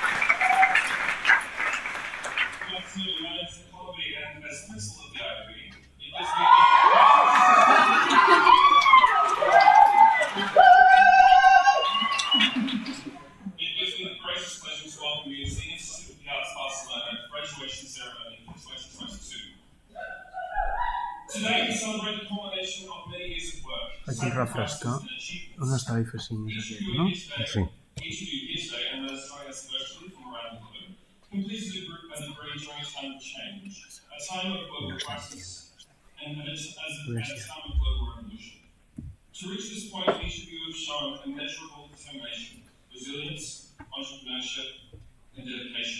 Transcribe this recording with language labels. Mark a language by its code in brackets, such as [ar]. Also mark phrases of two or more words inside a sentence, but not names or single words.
[en] And as principal of the IAB, it gives me the greatest pleasure to welcome you to the Institute of the Arts Barcelona graduation ceremony for 2022. Today we celebrate the culmination of many years of work. [ca] Aquí refresca. On està difícil més aquest, no? Sí. [en] Each of you here today and those joining us virtually from around the globe completed a degree during a time of change, a time of global crisis, and a time of global revolution. To reach this point, each of you have shown immeasurable determination, resilience, entrepreneurship, and dedication.